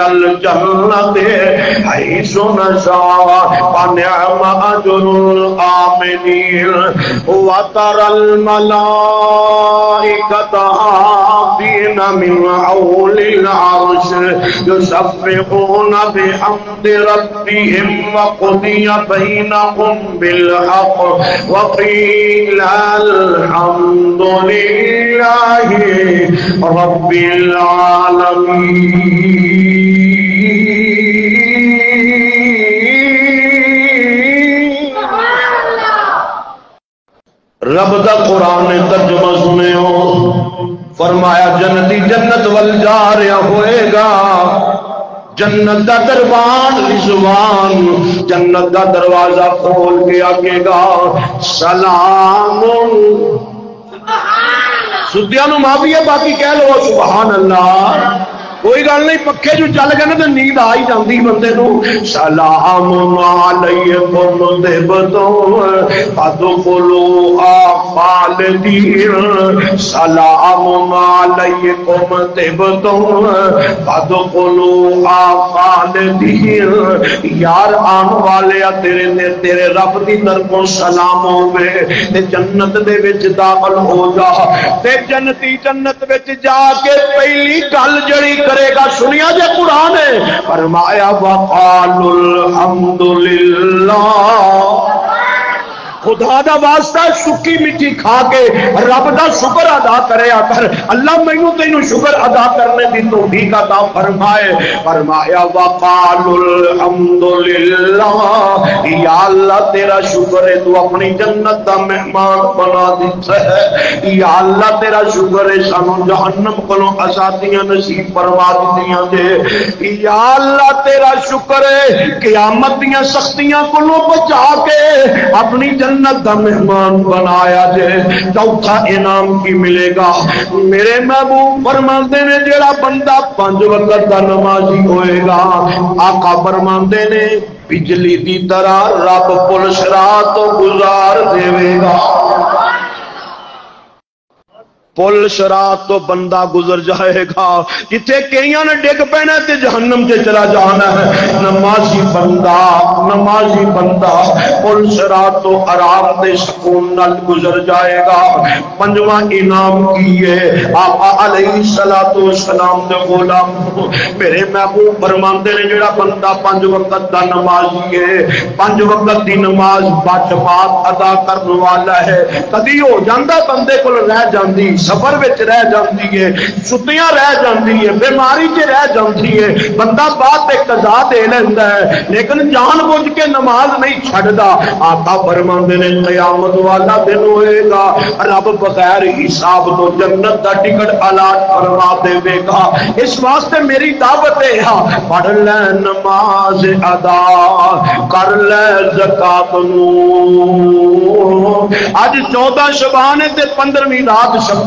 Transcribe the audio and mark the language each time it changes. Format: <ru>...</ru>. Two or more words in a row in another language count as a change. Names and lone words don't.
<ar>الْجَنَّةِ حَيْثُ نَشَاءُ فَنِعْمَ أَجْرُ الْعَامِلِينَ وَتَرَى الْمَلَائِكَةَ حَافِينَ مِنْ حَوْلِ الْعَرْشِ يُسَبِّحُونَ بِحَمْدِ رَبِّهِمْ وَقُضِيَ بَيْنَهُمْ بِالْحَقِّ وَقِيلَ الْحَمْدُ لِلَّهِ رَبِّ</ar> <pa>الْعَالَمِينَ رب دا قرآن نے ترجمہ سنے ہو، فرمایا جنتی جنت ول جا رہا ہوئے گا، جنت دا دربان رضوان جنت دا دروازہ کھول کے آگے گا، سلام سدیاں نو معافی ہے، باقی کہہ لو</pa> <ar>سبحان اللہ،</ar> <pa>کوئی گل نہیں، پکے جو چل گئے نا تو نیند آ ہی جاندی بندے نو۔</pa> <ar>سلام علیکم طبتم فادخلوها خالدین، سلام علیکم طبتم فادخلوها خالدین،</ar> <pa>یار آن والے تیرے رب دی طرفوں سلام ہوے تے جنت دے وچ داخل ہو جا، تے جنتی جنت وچ جا کے پہلی گل جڑی کرے گا سنیا جے قرآن ہے، فرمایا</pa> <ar>وقالوا الحمدللہ،</ar> <pa>خدا دا واسطہ سکی مٹھی کھا کے رب دا شکر ادا کرے کر، اللہ مینوں تینوں شکر ادا کرنے دی توفیق عطا فرمائے۔ فرمایا</pa> <ar>وقالوا الحمدللہ،</ar> <pa>یا اللہ تیرا شکر ہے تو اپنی جنت دا مہمان بنا دیتا ہے، یا اللہ تیرا شکر ہے سانوں جہنم کولوں آزادیاں نصیب فرما دتیاں جے، یا اللہ تیرا شکر ہے قیامت دیاں سختیاں کولوں بچا کے اپنی جنت دا مہمان بنایا جے۔ چوتھا انعام کی ملے گا، میرے محبوب فرماندے نے جیڑا بندہ 5 وقت دا نمازی ہوئے گا، آقا فرماندے نے بجلی دی طرح رب پل صراط تو گزار دے گا، پل صراط تو بندہ گزر جائے گا، جتھے کئیاں نے ڈگ پینا تے جہنم تے چلا جانا ہے، نمازی بندہ پل صراط تو آرام تے سکون نال گزر جائے گا۔ 5واں انعام کیے آقا</pa> <ar>علیہ السلام</ar> <pa>دے غلام میرے محبوب فرماندے نے جڑا بندہ 5 وقت دا نمازی ہے، 5 وقت دی نماز بچ بات ادا کرنے والا ہے، کدی ہو جاندا بندے کول رہ جاندی، سفر وچ رہ جاندی ہے، چھٹیاں رہ جاندی ہے، بیماری چ رہ جاندی ہے، بندہ بات ایک قضا دے لیندا ہے لیکن جان بوجھ کے نماز نہیں چھڈدا۔ آقا فرماندے نے قیامت والا دن ہوئے گا، رب بغیر حساب تو جنت دا ٹکٹ الاٹ فرما دے گا۔ اس واسطے میری دعوت ہے، پڑھ لے نماز ادا کر لے زکات نو، اج 14 شعبان تے 15ویں رات شب</pa>